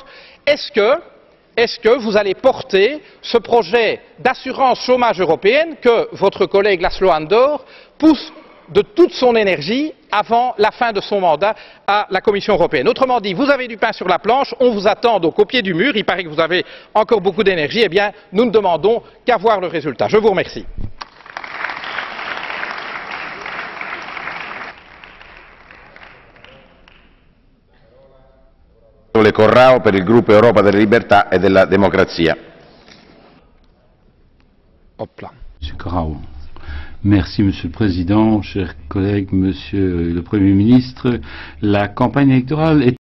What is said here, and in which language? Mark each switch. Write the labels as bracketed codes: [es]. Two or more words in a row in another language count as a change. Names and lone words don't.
[fr] Est-ce que vous allez porter ce projet d'assurance chômage européenne que votre collègue László Andor pousse de toute son énergie avant la fin de son mandat à la Commission européenne? Autrement dit, vous avez du pain sur la planche, on vous attend donc au pied du mur, il paraît que vous avez encore beaucoup d'énergie, eh bien nous ne demandons qu'à voir le résultat. Je vous remercie. [it] Corrao per il gruppo Europa della Libertà e della Democrazia. [fr] Monsieur Corrao. Merci, Monsieur le Président, chers collègues, Monsieur le Premier ministre. La campagne électorale est